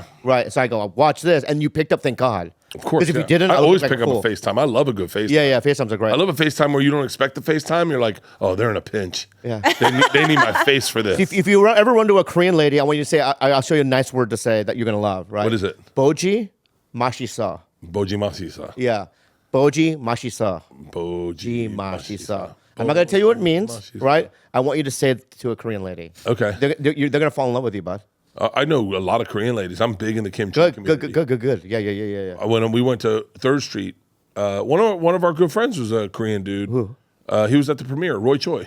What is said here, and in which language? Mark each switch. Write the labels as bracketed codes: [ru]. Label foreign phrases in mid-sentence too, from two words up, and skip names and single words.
[en] Right. So I go, watch this. And you picked up, thank God. Of course. Because if yeah. you didn't, I would always be like, pick cool. up a FaceTime. I love a good FaceTime. Yeah, FaceTimes are great. I love a FaceTime where you don't expect the FaceTime. You're like, oh, they're in a pinch. Yeah. They need my face for this. If you ever run to a Korean lady, I want you to say, I'll show you a nice word to say that you're going to love, right? What is it? [ko] 보지 맛있어. 보지 맛있어. Yeah. 보지 맛있어. Boji Mashisa. [en] I'm not going to tell you what it means, [ko] Mashisa. [en] right? I want you to say it to a Korean lady. Okay. They're going to fall in love with you, bud. I know a lot of Korean ladies. I'm big in the kimchi community. Good. Yeah. When we went to 3rd Street, one of our good friends was a Korean dude. Who? He was at the premiere, Roy Choi.